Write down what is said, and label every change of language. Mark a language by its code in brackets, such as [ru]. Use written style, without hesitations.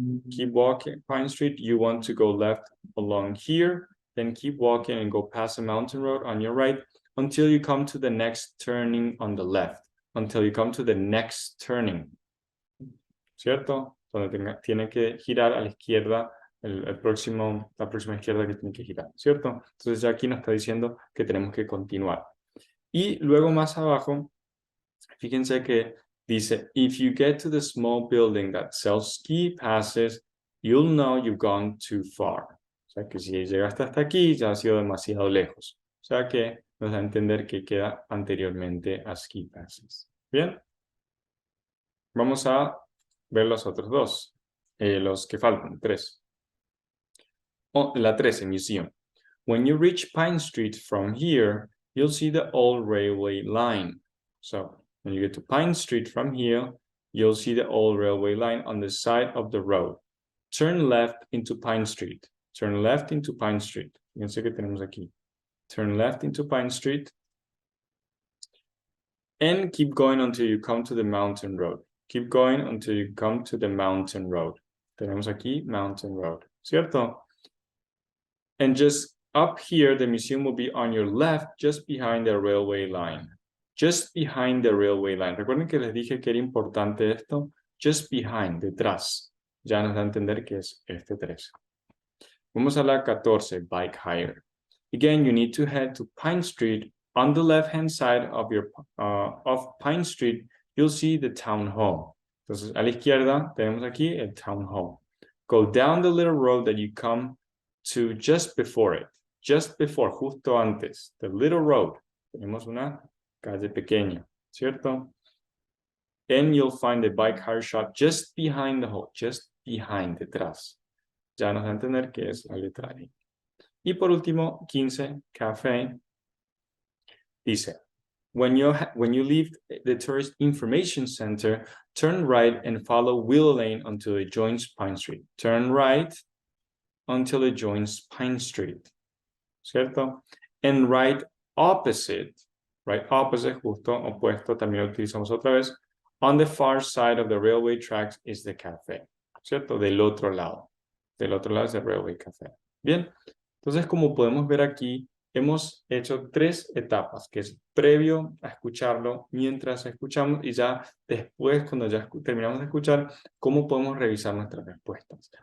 [en] Keep walking, Pine Street, you want to go left along here, then keep walking and go past the mountain road on your right until you come to the next turning on the left, until you come to the next turning, [es] ¿cierto? Donde tiene que girar a la izquierda, la próxima izquierda que tiene que girar, ¿cierto? Entonces ya aquí nos está diciendo que tenemos que continuar. Y luego más abajo, fíjense que dice, [en] if you get to the small building that sells ski passes, you'll know you've gone too far. [es] O sea que si llegaste hasta aquí, ya has ido demasiado lejos. O sea que nos da a entender que queda anteriormente a ski passes. Bien. Vamos a ver los otros dos. Los que faltan, 3. La 13, museum. [en] When you reach Pine Street from here, you'll see the old railway line. So when you get to Pine Street from here, you'll see the old railway line on the side of the road. Turn left into Pine Street. Turn left into Pine Street. [es] Fíjense que tenemos aquí. [en] Turn left into Pine Street. And keep going until you come to the mountain road. Keep going until you come to the mountain road. [es] Tenemos aquí [en] mountain road, [es] ¿cierto? [en] And just up here, the museum will be on your left, just behind the railway line. Just behind the railway line. [es] Recuerden que les dije que era importante esto. [en] Just behind, [es] detrás. Ya nos da a entender que es este 13. Vamos a la 14, bike hire. [en] Again, you need to head to Pine Street. On the left-hand side of Pine Street, you'll see the town hall. [es] Entonces, a la izquierda tenemos aquí el town hall. [en] Go down the little road that you come to just before it. Just before, [es] justo antes. [en] The little road. [es] Tenemos una calle pequeña, ¿cierto? [en] And you'll find the bike hire shop just behind the hall. Just behind, [es] detrás. Ya nos da a entender que es la letra E. Y por último, 15, café. Dice, [en] when you leave the Tourist Information Center, turn right and follow Willow Lane until it joins Pine Street. Turn right until it joins Pine Street. [es] ¿Cierto? [en] And right opposite, [es] justo opuesto, también lo utilizamos otra vez. [en] On the far side of the railway tracks is the café. [es] ¿Cierto? Del otro lado. Del otro lado es el railway café. Bien. Entonces, como podemos ver aquí, hemos hecho 3 etapas, que es previo a escucharlo, mientras escuchamos y ya después, cuando ya terminamos de escuchar, cómo podemos revisar nuestras respuestas.